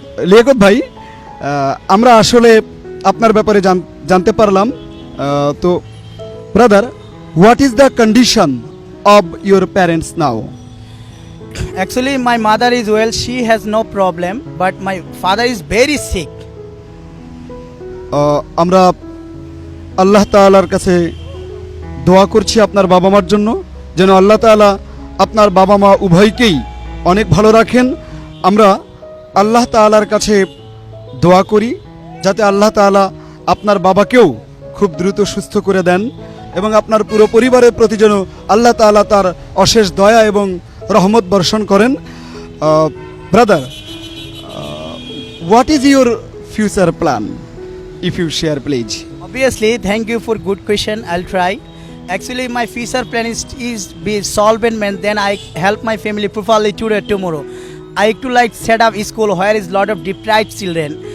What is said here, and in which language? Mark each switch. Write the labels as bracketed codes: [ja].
[bn] লিয়াকত ভাই, আমরা আসলে আপনার ব্যাপারে জানতে পারলাম। তো brother, [en] What is the condition of your parents now? Actually, my mother is well, she has no problem, but my father is very sick. [bn] আমরা আল্লাহ তাআলার কাছে দোয়া করছি আপনার বাবা মার জন্য, যেন আল্লাহ তাআলা আপনার বাবা মা উভয়কেই অনেক ভালো রাখেন। আমরা আল্লাহ তাআলার কাছে দোয়া করি যাতে আল্লাহ তাআলা আপনার বাবাকেও খুব দ্রুত সুস্থ করে দেন এবং আপনার পুরো পরিবারের প্রতি যেন আল্লাহ তাআলা তার অশেষ দয়া এবং রহমত বর্ষণ করেন। [en] Brother, what is your future plan? If you share, please. Obviously, thank you for good question. I'll try. Actually, my future plan is be solvent man. Then I help my family properly today tomorrow. I to like set up school where is lot of deprived children.